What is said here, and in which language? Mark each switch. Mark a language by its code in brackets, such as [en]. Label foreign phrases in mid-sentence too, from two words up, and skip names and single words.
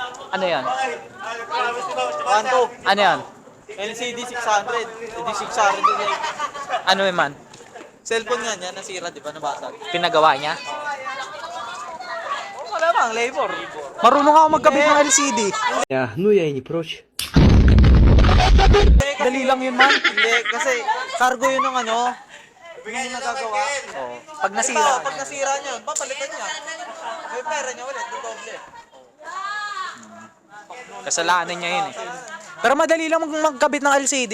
[tl] Ano yan? 1, 2. Ano yan? LCD 600. LCD 600 din eh. Ano yung man? Cellphone nga niya, nasira, di ba? Nabasag. Pinagawa niya? Wala bang, labor. Marunong ako magkabit ng LCD. [ru] Ну я и не прочь. [tl] Dali lang yun, man. Hindi, kasi cargo yun ng ano. Hindi nagagawa. Oo. Pag nasira. Nasira. Pag nasira niya, papalitan niya. May pera niya ulit, doble. Kasalanan niya yun eh. Pero madali lang magkabit ng LCD.